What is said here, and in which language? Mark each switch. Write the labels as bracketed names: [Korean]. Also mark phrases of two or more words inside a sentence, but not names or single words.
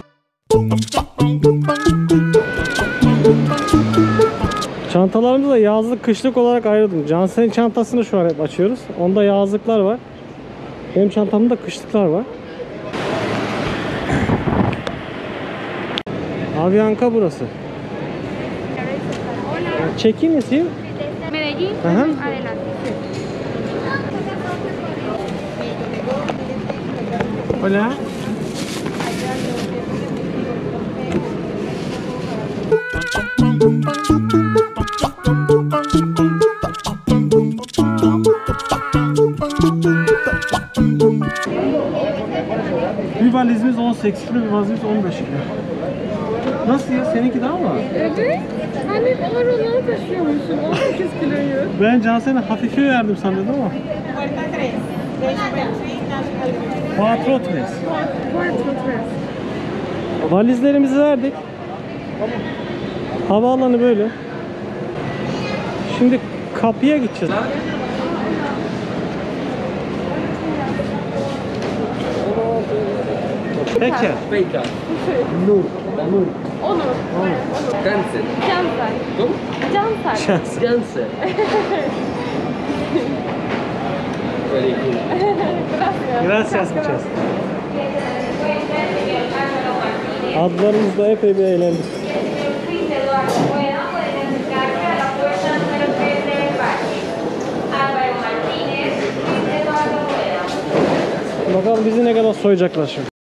[Turkish] Çantalarımızı da yazlık kışlık olarak ayırdım. Cansel'in çantasını şu an hep açıyoruz. Onda yazlıklar var. Benim çantamda kışlıklar var. Avianca burası. Check-in yapayım. [Spanish] Medellín, Ajá. adelante. Hola. [Turkish] Bir valizimiz 18 kilo, bir valizimiz 15 kilo. Nasıl ya? Seninki daha mı? Evet. Hani ağır olanı taşıyormuşsun. 18 kiloyu. Ben Cansel'e hafife verdim sanıyordum ama. [Spanish] Cuatro tres. [Turkish] Valizlerimizi verdik. Havaalanı böyle. Şimdi kapıya gideceğiz. Peki. Peca. Nur. Nur. Onur. [Spanish] Cáncer. Cansar. ¿Cómo? Cansar. [English] Cáncer. Very cool. [Spanish] Gracias muchas. [Turkish] Adlarımızda epey bir eğlendik. Bakalım bizi ne kadar soyacaklar şimdi.